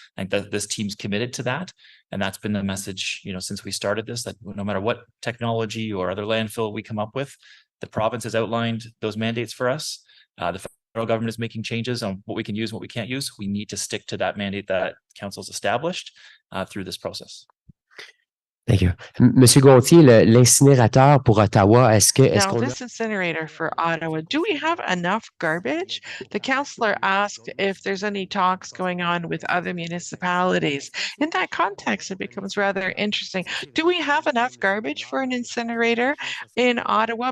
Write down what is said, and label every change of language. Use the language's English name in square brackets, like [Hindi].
[English] I think that this team's committed to that. And that's been the message, since we started this, that no matter what technology or other landfill we come up with, the province has outlined those mandates for us. The federal government is making changes on what we can use and what we can't use. We need to stick to that mandate that council's established through this process. Thank you. [French] Monsieur Gontier, l'incinérateur pour Ottawa, [English] Now, this incinerator for Ottawa, do we have enough garbage? The councillor asked if there's any talks going on with other municipalities. In that context, it becomes rather interesting. Do we have enough garbage for an incinerator in Ottawa?